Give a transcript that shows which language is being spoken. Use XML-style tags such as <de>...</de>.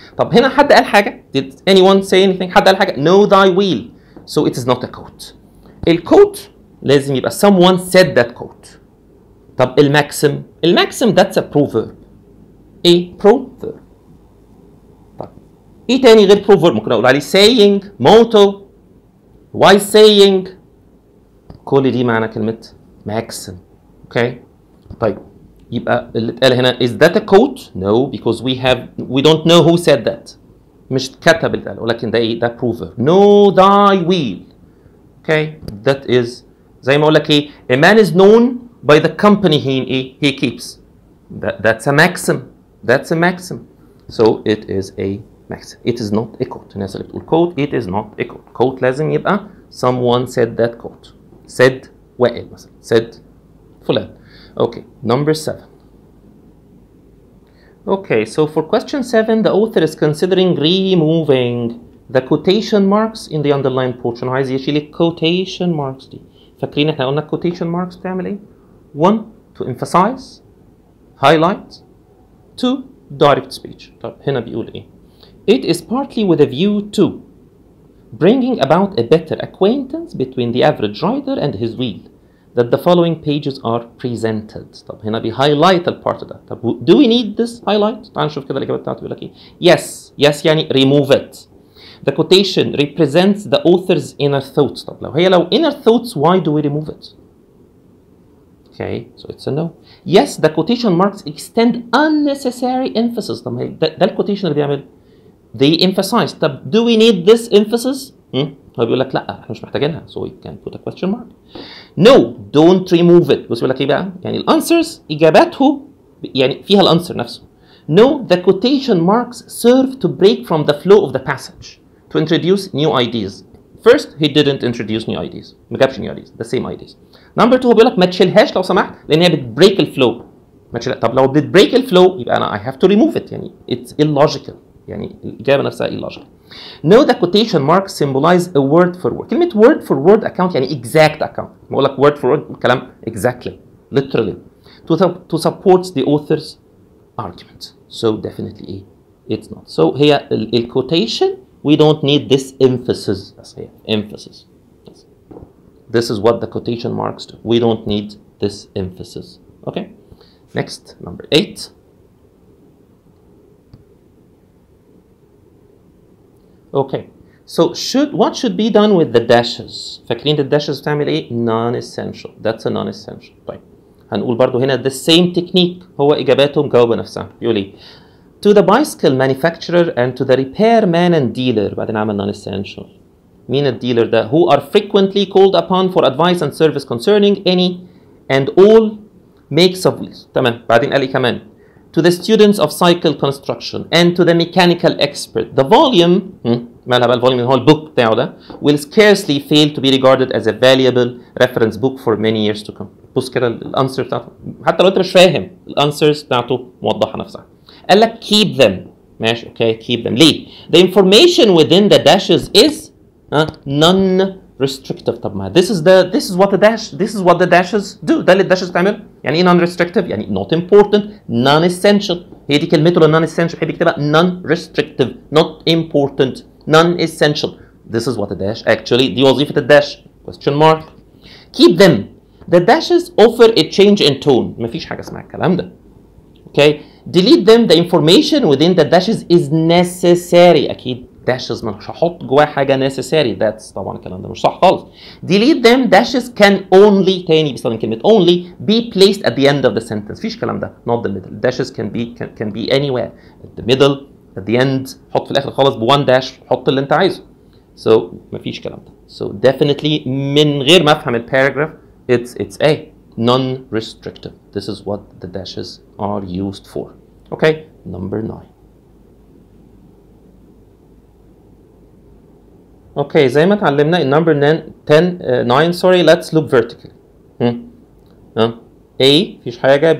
<ar>طب هنا حد قال حاجة</ar> <en>did anyone say anything؟</en> <ar>حد قال حاجة</ar> <en>know thy wheel, so it is not a quote.</en> <ar>الquote لازم يبقى</ar> <en>someone said that quote. طب الماكسم that's a proverb. ايه proverb.</en> <ar>ايه تاني غير proverb ممكن اقول عليه saying, motto, wise saying. كل دي معنى كلمة maxim. اوكي طيب يبقى اللي اتقال هنا</ar> <en>is that a quote؟ no, because we don't know who said that.</en> <ar>مش كتب اللي اتقال ولكن ده ايه؟ ده proverb.</ar> <en>know thy wheel. Okay that is</en> <ar>زي ما اقول لك ايه؟</ar> <en>a man is known by the company he keeps. That's a maxim. That's a maxim. So it is a maxim. It is not a quote.</en> <ar>الناس اللي بتقول</ar> <en>quote it is not a quote. quote</en> <ar>لازم يبقى</ar> <en>someone said that quote.</en> <ar>said وائل مثلا.</ar> <en>said فلان. Okay, number 7. Okay, so for question 7 the author is considering removing the quotation marks in the underlined portion.</en> <ar>عايز يشيل quotation marks دي. فاكرين احنا قلنا</ar> <en>quotation marks</en> <ar>بتعمل ايه؟</ar> <en>1 to emphasize, highlight, 2 direct speech.</en> <ar>طب هنا بيقول ايه؟</ar> <en>It is partly with a view to bringing about a better acquaintance between the average rider and his wheel that the following pages are presented.</en> <ar>طب هنا highlight البارت ده. طب</ar> <en>do we need this highlight؟</en> <ar>تعال نشوف كده الإجابة بتاعته بيقول لك إيه؟ Yes يعني</ar> <en>remove it. The quotation represents the author's inner thoughts. طب لو inner thoughts why do we remove it؟ Okay, so it's a no. Yes, the quotation marks extend unnecessary emphasis.</en> <ar>طب ده الquotation اللي بيعمل they emphasize.</ar> <en>طب do we need this emphasis؟</en> <ar>هو بيقول لك لا احنا مش محتاجينها</ar> <en>so we can put a question mark. No, don't remove it.</en> <ar>بص بيقول لك ايه بقى؟ يعني الانسرز اجاباته يعني فيها الانسر نفسه.</ar> <en>No, the quotation marks serve to break from the flow of the passage to introduce new ideas. First, he didn't introduce new ideas.</en> <ar>ما جابش</ar> <en>new ideas, the same ideas.</en> <ar>Number 2 هو بيقول لك ما تشيلهاش لو سمحت لان هي بتبريك الفلو. ما تشيلها. طب لو بتبريك الفلو يبقى انا</ar> <en>I have to remove it يعني it's illogical.</en> <ar>يعني الإجابة نفسها illogical.</ar> <en>No, the quotation marks symbolize a word for word. كلمة word for word account يعني exact account.</en> <ar>بقول لك</ar> <en>word for word كلام exactly, literally, to support the author's argument. So definitely it's not. So here ال quotation we don't need this emphasis.</en> <ar>بس هي emphasis.</ar> <en>Yes. This is what the quotation marks do. We don't need this emphasis. Okay. Next, number 8. Okay, So what should be done with the dashes؟ فاكرين the dashes</en> <ar>بتعمل ايه؟</ar> <en>non-essential. That's a non-essential.</en> <ar>طيب هنقول برضو هنا</ar> <en>the same technique.</en> <ar>هو اجاباته مجاوبه نفسها.</ar> <en>بيقول ايه؟ To the bicycle manufacturer and to the repairman and dealer.</en> <ar>بعدين عمل non-essential. مين الديلر ده؟</ar> <en>Who are frequently called upon for advice and service concerning any and all makes of wheels.</en> <ar>تمام. بعدين قال لي كمان</ar> <en>to the students of cycle construction and to the mechanical expert. The volume</en> <ar>مالها بقى الفوليوم اللي هو البوك بتاعه ده</ar> <en>will scarcely fail to be regarded as a valuable reference book for many years to come.</en> <ar>بص كده الانسر بتاعته حتى لو انت مش فاهم الانسرز بتاعته موضحه نفسها.</ar> <en>قال لك keep them.</en> <ar>ماشي اوكي</ar> <en>keep them. ليه؟ The information within the dashes is non-restrictive. طب ما this is what the dashes do.</en> <ar>ده اللي الداشز بتعمله. يعني ايه</ar> <en>non-restrictive؟ يعني not important, non-essential.</en> <ar>هي دي كلمته non-essential. بيحب يكتبها non-restrictive, not important, non-essential.</ar> <en>This is what the dash actually.</en> <ar>دي وظيفة الداش.</ar> <en>Question mark. Keep them. The dashes offer a change in tone.</en> <ar>مفيش حاجة اسمها الكلام ده.</ar> <en>Okay. Delete them. The information within the dashes is necessary.</en> <ar>أكيد dashes مش هحط جواه حاجة necessary. That's طبعا الكلام ده مش صح خالص.</ar> <en>Delete them. Dashes can only</en> <ar>تاني بيستخدم كلمة</ar> <en>only be placed at the end of the sentence.</en> <ar>مفيش الكلام ده.</ar> <en>Not the middle. Dashes can be anywhere. At the middle, at the end.</en> <ar>حط في الآخر خالص ب1 dash. حط اللي أنت عايزه. So مفيش الكلام ده.</ar> <en>So definitely</en> <ar>من غير ما أفهم الباراجراف it's A.</ar> <en>Non-restrictive. This is what the dashes are used for. Okay. Number 9. Okay,</en> <ar>زي ما اتعلمنا</ar> <en>in number 9 sorry, let's look vertically.</en> <ar>A مفيش حاجة.</ar>